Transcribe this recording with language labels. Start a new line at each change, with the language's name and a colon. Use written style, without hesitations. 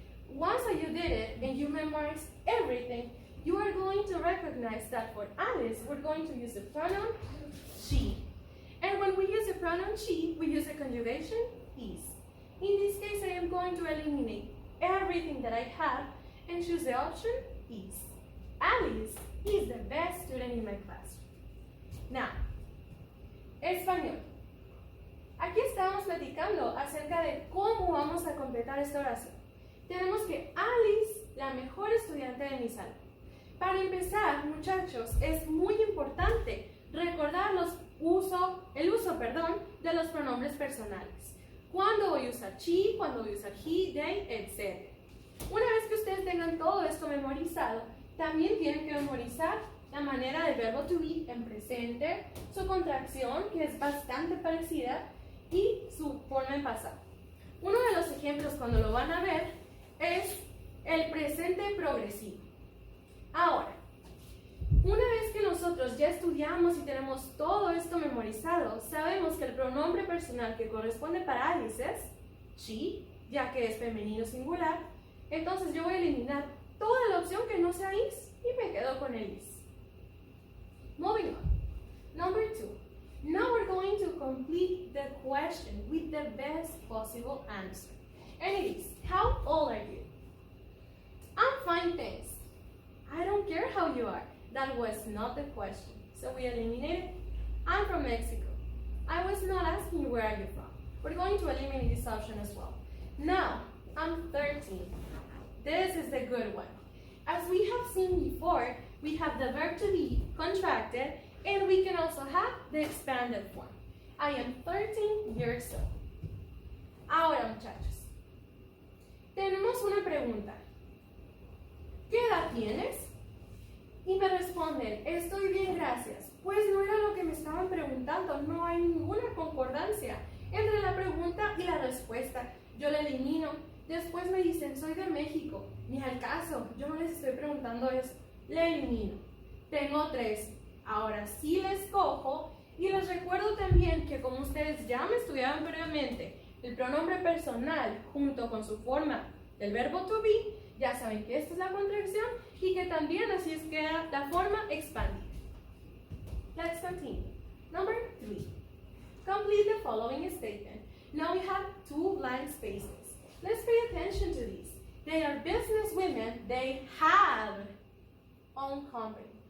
English: Once you did it and you memorized everything, you are going to recognize that for Alice, we're going to use the pronoun she. And when we use the pronoun she, we use the conjugation is. In this case, I am going to eliminate everything that I have and choose the option is. Alice is the best student in my classroom. Now, español.
Spanish: Aquí estamos platicando acerca de cómo vamos a completar esta oración. Tenemos que Alice, la mejor estudiante de mi salón. Para empezar, muchachos, es muy importante recordar el uso de los pronombres personales. ¿Cuándo voy a usar she? ¿Cuándo voy a usar he, they, etc.? Una vez que ustedes tengan todo esto memorizado, también tienen que memorizar la manera del verbo to be en presente, su contracción, que es bastante parecida, y su forma en pasado. Uno de los ejemplos cuando lo van a ver es el presente progresivo. Ahora, una vez que nosotros ya estudiamos y tenemos todo esto memorizado, sabemos que el pronombre personal que corresponde para Alice es she, ya que es femenino singular. Entonces yo voy a eliminar toda la opción que no sea is y me quedo con el is.
English: Moving on. Number 2. Now we're going to complete the question with the best possible answer. And it is, how old are you? I'm fine, thanks. I don't care how you are. That was not the question. So we eliminate it. I'm from Mexico. I was not asking you where are you from. We're going to eliminate this option as well. Now, I'm 13. This is the good one. As we have seen before, we have the verb to be contracted, and we can also have the expanded form. I am 13 years old.
Spanish: Ahora, muchachos, tenemos una pregunta. ¿Qué edad tienes? Y me responden, estoy bien, gracias. Pues no era lo que me estaban preguntando, no hay ninguna concordancia entre la pregunta y la respuesta. Yo la elimino. Después me dicen, soy de México. Ni al caso, yo no les estoy preguntando eso. La elimino. Tengo 3. Ahora sí les cojo y les recuerdo también que como ustedes ya me estudiaban previamente, el pronombre personal junto con su forma del verbo to be, ya saben que esta es la contracción y que también así es que la forma expandida.
English: Let's continue. Number 3. Complete the following statement. Now we have 2 blank spaces. Let's pay attention to these. They are business women. They have own company.